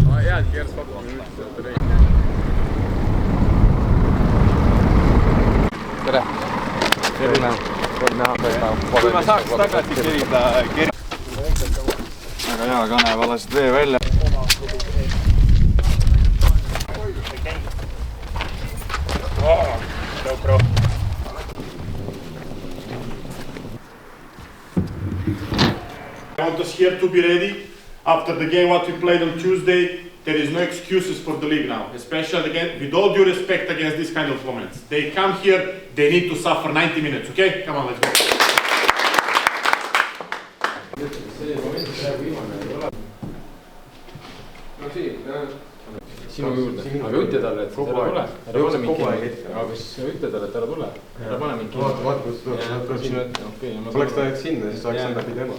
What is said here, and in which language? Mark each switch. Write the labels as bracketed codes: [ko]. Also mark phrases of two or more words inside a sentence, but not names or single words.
[et] jäädki järjest vabalt. Tere! Tere! Kui ma saaks tagasi kerida väga hea, Kane valasid vee välja. No bro. [en] I want us here to be ready after the game what we played on Tuesday. There is no excuses for the league now, especially again with all due respect against these kind of opponents. They come here, they need to suffer 90 minutes, okay? Come on, let's go. [et] Sinu juurde, aga ütle talle, et ära tule. Ära pane mingi aga siis ütle talle, et ära tule. Ära pane mingi Oleks ta sinna, siis saaks läbi tema.